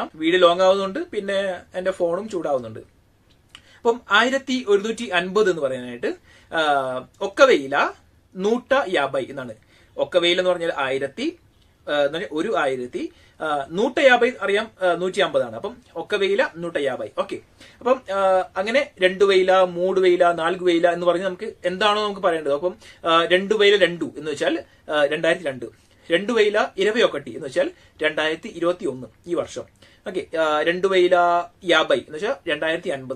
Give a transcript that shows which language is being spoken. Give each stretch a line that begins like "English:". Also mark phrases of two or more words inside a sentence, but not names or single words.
Malayalam: വീഡിയോ ലോങ് ആവുന്നുണ്ട്, പിന്നെ എന്റെ ഫോണും ചൂടാവുന്നുണ്ട്. അപ്പം 1150 എന്ന് പറയാനായിട്ട്
Telugu: ఒక్క వెయ్యిల
Malayalam: 150 എന്നാണ്.
Telugu: ఒక్క వెయ్యి
Malayalam: എന്ന് പറഞ്ഞാൽ 1000, 1,150 അറിയാം 150 അപ്പം
Telugu: ఒక్క వెయ్యిల
Malayalam: 150. ఓకే, അപ്പം അങ്ങനെ 2,000, 3,000, 4,000 എന്ന് പറഞ്ഞ് നമുക്ക് എന്താണോ നമുക്ക് പറയേണ്ടത്. അപ്പം 2,002 എന്ന് വെച്ചാൽ 2002, 2,021 എന്ന് വെച്ചാൽ 2021 ഈ വർഷം. ഓക്കെ, 2,050 എന്ന് വെച്ചാൽ 2050.